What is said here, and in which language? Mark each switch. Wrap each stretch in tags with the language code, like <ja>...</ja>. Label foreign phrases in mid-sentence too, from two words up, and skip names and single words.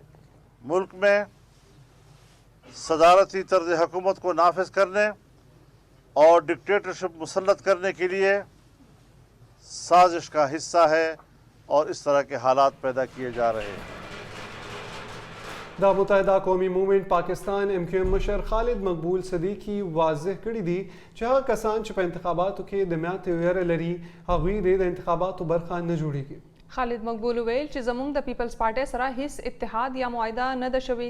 <ur>ملک میں صدارتی طرز حکومت کو نافذ کرنے اور ڈکٹیٹرشپ مسلط کرنے کے لیے سازش کا حصہ ہے اور اس طرح کے حالات پیدا کیے جا رہے ہیں.</ur> <ps>د متحده قومي موومنټ پاکستان MQM مشر خالد مقبول صدیقي واضح کړی دی چې هغه کسان چې په انتخاباتو کې د میاتې ویره لري هغوی د انتخاباتو برخه نه جوړیږي. خالد مقبول ویل چې زموږ د پیپلز پارټي سره هیڅ اتحاد یا معاهده نه ده شوی.</ps>